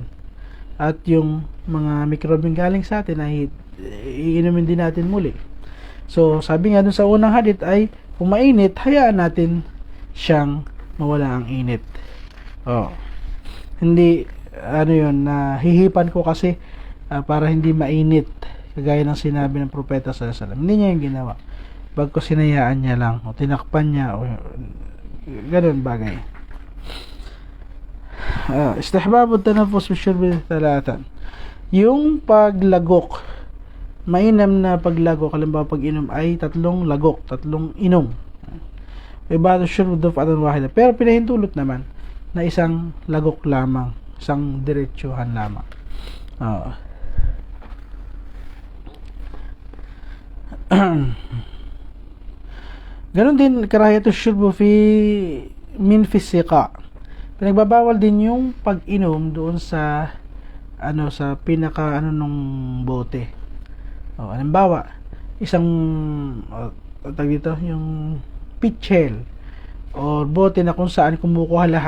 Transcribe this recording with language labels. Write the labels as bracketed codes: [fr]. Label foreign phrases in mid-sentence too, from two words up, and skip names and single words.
[tl] At yung mga mikrobeng galing sa atin ay iinumin din natin muli. So, sabi nga dun sa unang hadith ay, kung mainit, hayaan natin siyang mawala ang init. Hindi, hihipan ko kasi para hindi mainit. Kagaya ng sinabi ng propeta [ar] صلى الله عليه وسلم. [tl] Hindi niya yung ginawa. Bagko sinayaan niya lang, o tinakpan niya, o ganun bagay. [ar] استحباب التنفس بالشرب ثلاثا. [tl] Yung paglagok, mainam na paglagok, halimbawa pag-inom ay 3 lagok, 3 inom. [ar] إباحة الشرب دفعة واحدة. [tl] Pero pinahintulot naman na isang lagok lamang, isang diretsuhan lamang. Ganon din [ar] كراهية الشرب من في السقاء. [tl] Pinagbabawal din yung pag-inom doon sa sa pinaka nung bote. Halimbawa, isang tawag dito, yung pitchel o bote na kung saan kumukuha lahat.